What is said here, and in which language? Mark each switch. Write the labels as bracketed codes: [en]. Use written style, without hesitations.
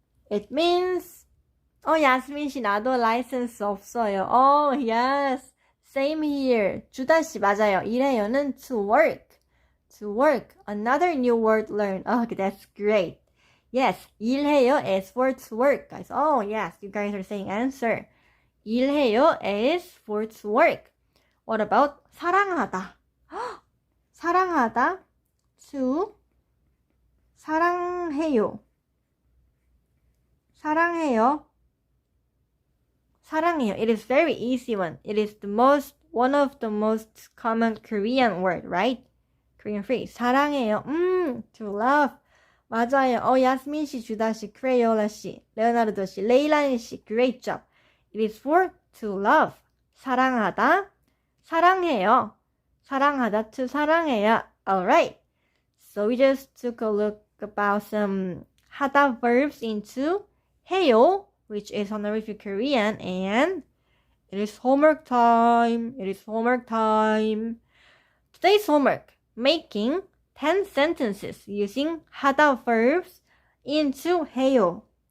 [en] It means [ko] 야스민 씨 나도 license 없어요. [en] Yes. Same here. [ko] 주다 씨 맞아요. [en] 일해요는 to work. To work. Another new word learned. That's great. Yes. 일해요 is for to work, guys. Yes. You guys are saying answer. 일해요 is for to work. What about 사랑하다? [ko] 사랑하다 to 사랑해요. 사랑해요. 사랑해요. [en] It is very easy one. It is one of the most common Korean word, right? Korean phrase. 사랑해요. To love. 맞아요. 야스민 씨, 주다 씨, 크레요라 씨, 레오나르도 씨, 레일라니 씨, great job. It is for to love. 사랑하다. 사랑해요. [ko] 사랑하다 to 사랑해요. [en] Alright. So we just took a look about some 하다 verbs into 해요, which is honorific Korean, and it is homework time. It is homework time. Today's homework, making 10 sentences using 하다 verbs into 해요.